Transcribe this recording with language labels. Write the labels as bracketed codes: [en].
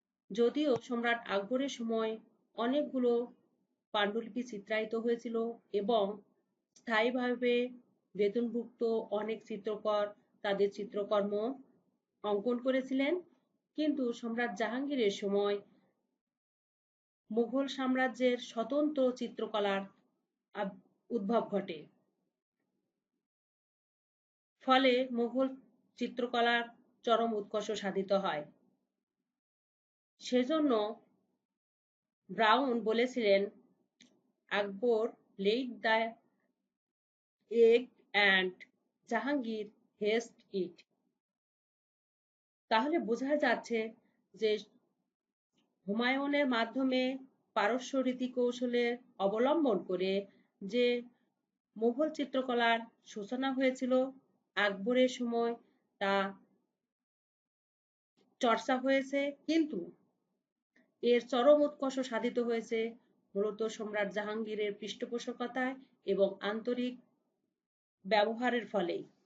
[bn] যদিও সম্রাট আকবরের সময় অনেকগুলো পাণ্ডুলিপি চিত্রায়িত হয়েছিল এবং স্থায়ীভাবে বেতনভুক্ত অনেক চিত্রকর তাদের চিত্রকর্ম অঙ্কন করেছিলেন, কিন্তু সম্রাট জাহাঙ্গীরের সময় মুঘল সাম্রাজ্যের স্বতন্ত্র চিত্রকলার উদ্ভব ঘটে। ফলে মুঘল চিত্রকলার চরম উৎকর্ষ সাধিত হয়। সেজন্য ব্রাউন বলেছিলেন, [en] Akbar laid the egg and Jahangir hatched it। [bn] তাহলে বোঝা যাচ্ছে যে হুমায়ুনের মাধ্যমে পারস্য রীতি কৌশলের অবলম্বন করে যে মুঘল চিত্রকলার সূচনা হয়েছিল, আকবরের সময় তা চর্চা হয়েছে, কিন্তু এর চরম উৎকর্ষ সাধিত হয়েছে মূলত সম্রাট জাহাঙ্গীরের পৃষ্ঠপোষকতায় এবং আন্তরিক ব্যবহারের ফলেই।